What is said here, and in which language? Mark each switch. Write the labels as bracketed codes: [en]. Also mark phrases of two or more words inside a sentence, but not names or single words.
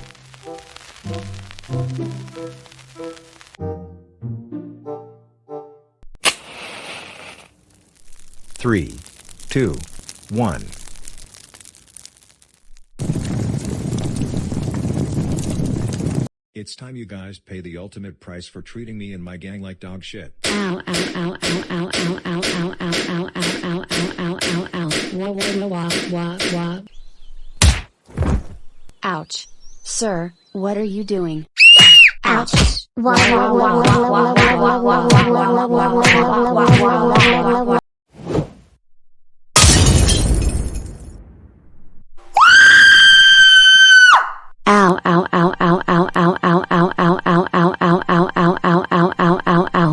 [en] Three, 2, 1. It's time you guys pay the ultimate price for treating me and my gang like dog shit. Ow ow ow ow ow ow ow ow ow ow ow ow ow ow ow. Wah wah wah wah wah. Ouch. Sir, what are you doing? Ouch. Ow ow ow ow ow ow ow ow ow ow ow ow ow ow ow ow ow ow ow.